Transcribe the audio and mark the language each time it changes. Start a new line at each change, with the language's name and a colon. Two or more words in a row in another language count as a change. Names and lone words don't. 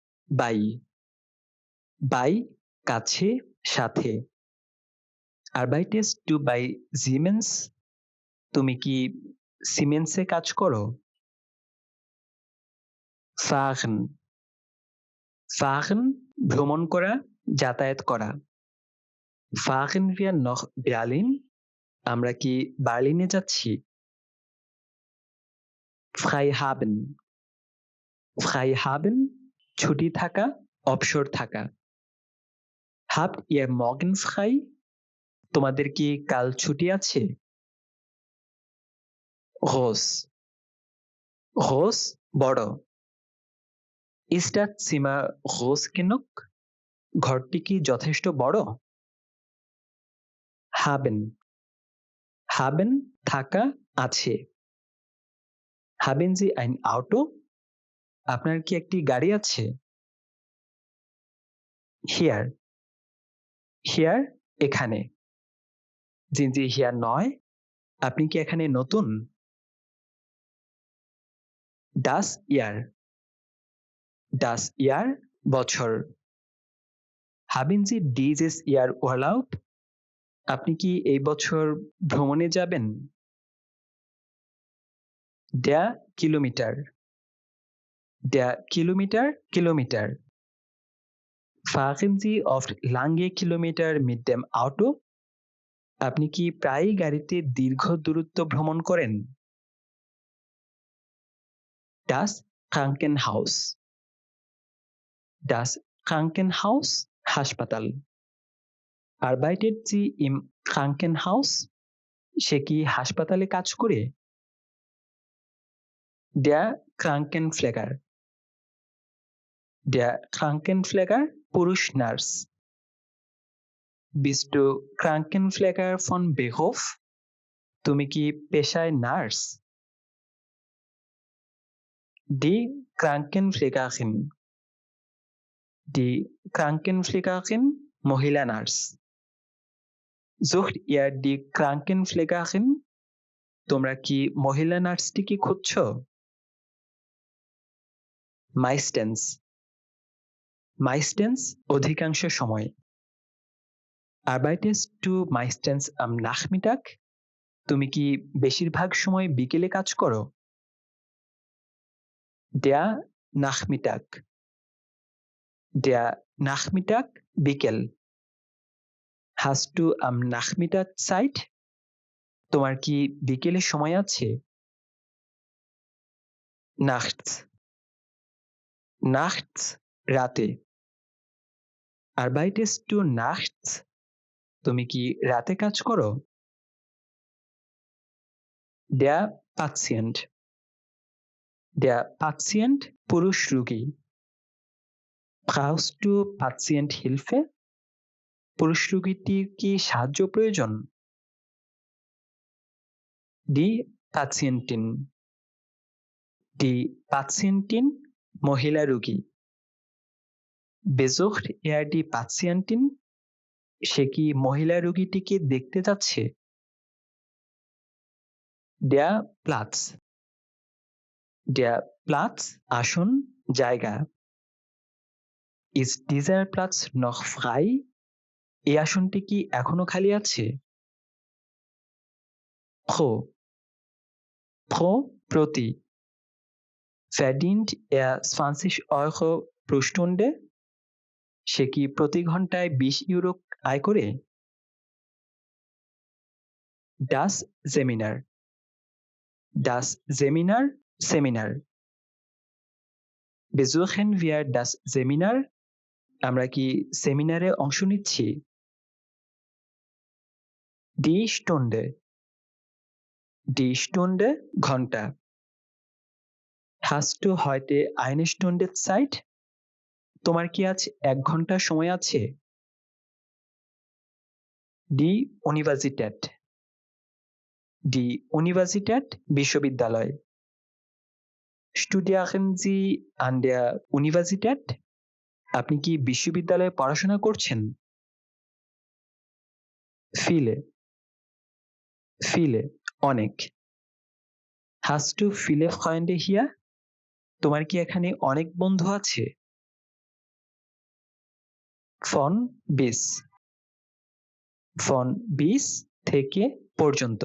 Bangla: বাই। বাই কাছে, সাথে।
German: Arbeitest du bei Siemens?
Bangla: তুমি কি সিমেন্সে কাজ করো?
German: fahren। fahren
Bangla: ভ্রমণ করা, যাতায়াত করা।
German: fahren wir nach Berlin?
Bangla: আমরা কি বার্লিনে যাচ্ছি?
German: frei haben। frei haben
Bangla: ছুটি থাকা, অবসর থাকা।
German: habt ihr morgen frei?
Bangla: তোমাদের কি কাল ছুটি আছে?
German: groß। groß বড়। ist das Zimmer groß genug?
Bangla: ঘরটি কি যথেষ্ট বড়?
German: haben।
Bangla: haben থাকা, আছে।
German: haben Sie ein Auto?
Bangla: আপনার কি একটি গাড়ি আছে?
German: here। here এখানে। sind Sie hier neu?
Bangla: আপনি কি এখানে নতুন?
German: das Jahr। das Jahr বছর। haben Sie dieses Jahr Urlaub?
Bangla: আপনি কি এই বছর ভ্রমণে যাবেন?
German: der Kilometer। der Kilometer কিলোমিটার। fahren Sie oft lange Kilometer mit dem Auto?
Bangla: আপনি কি প্রায়ই গাড়িতে দীর্ঘ দূরত্ব ভ্রমণ করেন?
German: das Krankenhaus। das Krankenhaus হাসপাতাল। arbeitet sie im Krankenhaus?
Bangla: সে কি হাসপাতালে কাজ করে?
German: der Krankenpfleger। der Krankenpfleger
Bangla: পুরুষ নার্স।
German: bist du Krankenpfleger von Beruf?
Bangla: তুমি কি পেশায় নার্স?
German: die Krankenpflegerin। die Krankenpflegerin
Bangla: মহিলা নার্স।
German: sucht ihr die Krankenpflegerin?
Bangla: তোমরা কি মহিলা নার্সটিকে খুঁজছো?
German: meistens। meistens
Bangla: অধিকাংশ সময়।
German: arbeitest du meistens am Nachmittag?
Bangla: তুমি কি বেশিরভাগ সময় বিকেলে কাজ করো?
German: der Nachmittag। der Nachmittag বিকেল। hast du am Nachmittag Zeit?
Bangla: তোমার কি বিকেলে সময় আছে?
German: nachts। nachts রাতে। arbeitest du nachts?
Bangla: তুমি কি রাতে কাজ করো?
German: der Patient। der Patient
Bangla: পুরুষ রোগী।
German: brauchst du Patienthilfe?
Bangla: পুরুষ রোগীটির কি সাহায্য প্রয়োজন?
German: die Patientin। die Patientin
Bangla: মহিলা রোগী।
German: besucht er die Patientin?
Bangla: সে কি মহিলা রোগীটিকে দেখতে যাচ্ছে?
German: der Platz। der Platz
Bangla: আসন, জায়গা।
German: ist dieser Platz noch frei?
Bangla: এই আসনটি কি এখনো খালি আছে? pro।
German: pro প্রতি। verdient er 20 € pro Stunde?
Bangla: সে কি প্রতি ঘন্টায় 20 ইউরো আয় করে?
German: das Seminar। das Seminar সেমিনার। besuchen wir das Seminar?
Bangla: আমরা কি সেমিনারে অংশ নিচ্ছি?
German: die Stunde। die Stunde ঘন্টা। hast du heute eine Stunde Zeit?
Bangla: তোমার কি আজ 1 ঘন্টা সময় আছে?
German: die Universität। die Universität বিশ্ববিদ্যালয়। studieren Sie an der Universität?
Bangla: আপনি কি বিশ্ববিদ্যালয়ে পড়াশোনা করছেন?
German: viele। viele অনেক। hast du viele Freunde hier?
Bangla: তোমার কি এখানে অনেক বন্ধু আছে?
German: von bis von bis
Bangla: থেকে পর্যন্ত।